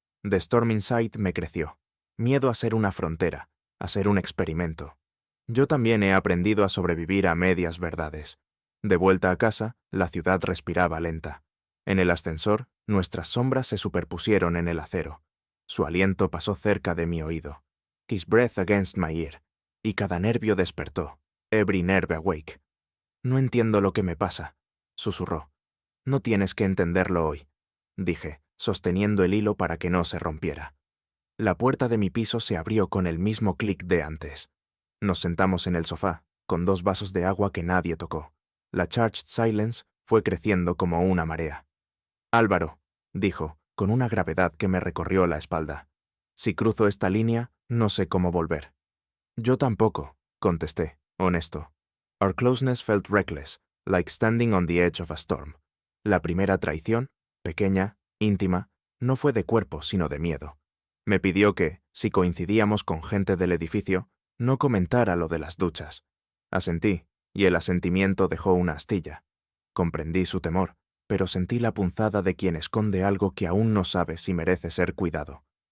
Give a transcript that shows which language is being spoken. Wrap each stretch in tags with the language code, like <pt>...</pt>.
<en>The storm inside me</en> <es>creció. Miedo a ser una frontera, a ser un experimento. Yo también he aprendido a sobrevivir a medias verdades. De vuelta a casa, la ciudad respiraba lenta. En el ascensor, nuestras sombras se superpusieron en el acero. Su aliento pasó cerca de mi oído.</es> <en>his breath against my ear,</en> <es>y cada nervio despertó,</es> <en>every nerve awake.</en> <es>No entiendo lo que me pasa, susurró. No tienes que entenderlo hoy, dije, sosteniendo el hilo para que no se rompiera. La puerta de mi piso se abrió con el mismo clic de antes. Nos sentamos en el sofá, con 2 vasos de agua que nadie tocó. La</es> <en>charged silence</en> <es>fue creciendo como una marea. Álvaro, dijo, con una gravedad que me recorrió la espalda. Si cruzo esta línea, no sé cómo volver. Yo tampoco, contesté, honesto.</es> <en>Our closeness felt reckless, like standing on the edge of a storm.</en> <es>La primera traición, pequeña, íntima, no fue de cuerpo, sino de miedo. Me pidió que, si coincidíamos con gente del edificio, no comentara lo de las duchas. Asentí, y el asentimiento dejó una astilla. Comprendí su temor, pero sentí la punzada de quien esconde algo que aún no sabe si merece ser cuidado.</es>